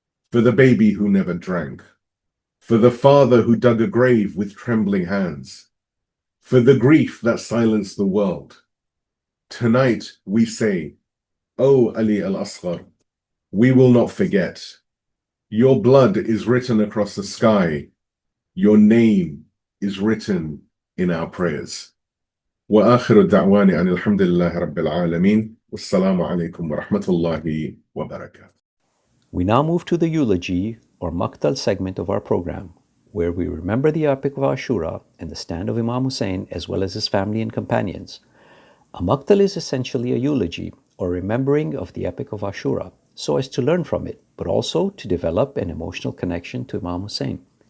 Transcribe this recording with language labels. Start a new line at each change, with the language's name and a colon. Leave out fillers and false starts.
English: For the baby who never drank, for the father who dug a grave with trembling hands, for the grief that silenced the world. Tonight we say, O Ali al-Asghar, we will not forget. Your blood is written across the sky. Your name is written in our prayers.
Arabic: وآخر الدعوان أن الحمد لله رب العالمين والسلام عليكم ورحمة الله وبركاته.
English: We now move to the eulogy or Maqtal segment of our program, where we remember the epic of Ashura and the stand of Imam Husayn as well as his family and companions. A Maqtal is essentially a eulogy or remembering of the epic of Ashura, so as to learn from it, but also to develop an emotional connection to Imam Husayn.